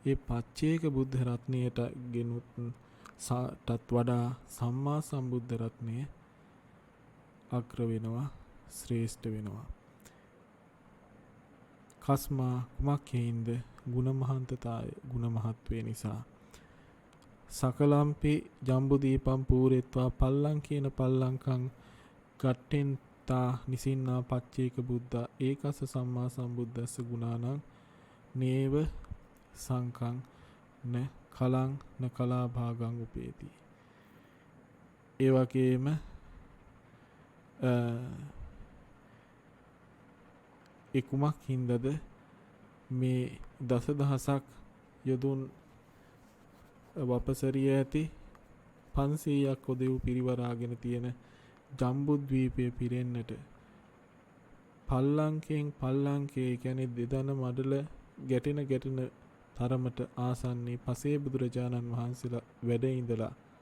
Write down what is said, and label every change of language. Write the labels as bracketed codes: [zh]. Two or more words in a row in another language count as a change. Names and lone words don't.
[si] ඒ පච්චේක බුද්ධ රත්නයට ගෙනුටත් වඩා සම්මා සම්බුද්ධ රත්නය අග්‍ර වෙනවා, ශ්‍රේෂ්ඨ වෙනවා. කස්මා කුමක් හේින්ද? [pi] ගුණ මහන්තතාය, [si] ගුණ මහත්වේ නිසා. [pi] සකලම්පි ජම්බුදීපම් පූරෙත්වා පල්ලං කියන පල්ලංකං ගට්ටෙන්තා නිසින්නා පච්චේක බුද්ධා ඒකස සම්මා සම්බුද්දස්ස ගුණානං නේව සංකං න කලං න කලා භාගං උපේති. [si] ඒ වගේම ඒ කුමක් හින්දද මේ දසදහසක් යොදුන් වපසරිය ඇති 500ක් ඔදෙව් පිරිවරාගෙන තියෙන ජම්බුද්වීපය පිරෙන්නට පල්ලංකෙන් පල්ලංකේ කියන්නේ දෙදන මඩල ගැටෙන තරමට ආසන්නී පසේ බුදුරජාණන් වහන්සේලා වැඩ ඉඳලා